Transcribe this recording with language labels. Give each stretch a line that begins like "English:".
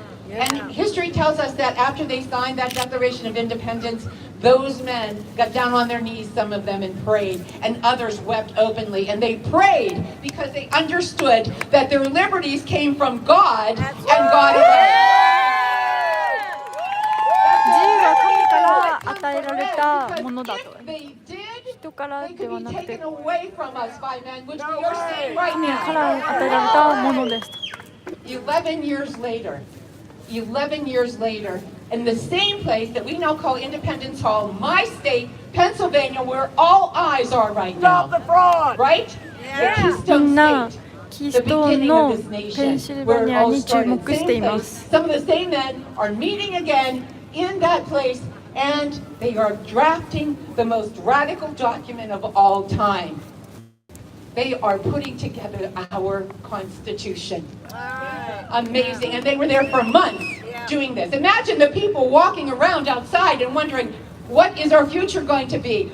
English: And history tells us that after they signed that Declaration of Independence, those men got down on their knees, some of them, and prayed, and others wept openly. And they prayed because they understood that their liberties came from God and God alone.
Japanese: 自由は神から与えられたものだと。人からではなくて、神から与えられたものですと。
English: 11 years later, in the same place that we now call Independence Hall, my state, Pennsylvania, where all eyes are right now. Right? The Keystone State.
Japanese: キーストーンのペンシルバニアに注目しています。
English: Some of the same men are meeting again in that place, and they are drafting the most radical document of all time. They are putting together our Constitution. Amazing. And they were there for months doing this. Imagine the people walking around outside and wondering, what is our future going to be?